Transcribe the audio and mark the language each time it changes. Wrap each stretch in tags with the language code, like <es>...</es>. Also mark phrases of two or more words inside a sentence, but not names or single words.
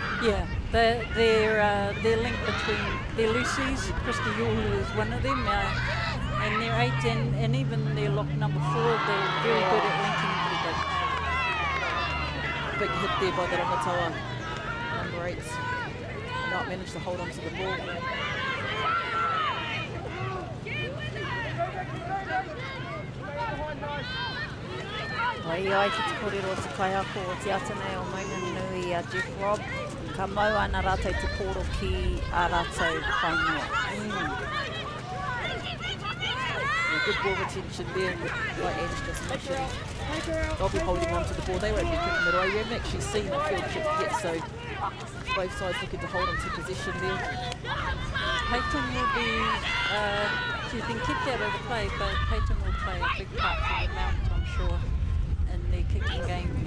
<en>Yeah, their link between their Lucy's, Christy Yule is one of them, and their 8 and even their lock number 4, they're very good at linking together. Big hit there by the Rangataua number 8. Not managed to hold on to the ball.</en> <mi>Ai ki te kōrero o te kaiako o te atanei o Maunganui a Jeff Robb. Ka mau ana rātou te pōro ki a rātou whainua.</mi> <en>Good ball retention there, like Ange just mentioned. They'll be holding on to the ball. They won't be kicking it away. We haven't actually seen a field kick yet, so both sides looking to hold on to position there. Peyton will be, she's been kicked out of the play, but Peyton will play a big part for the Mount, I'm sure, in the kicking game.</en>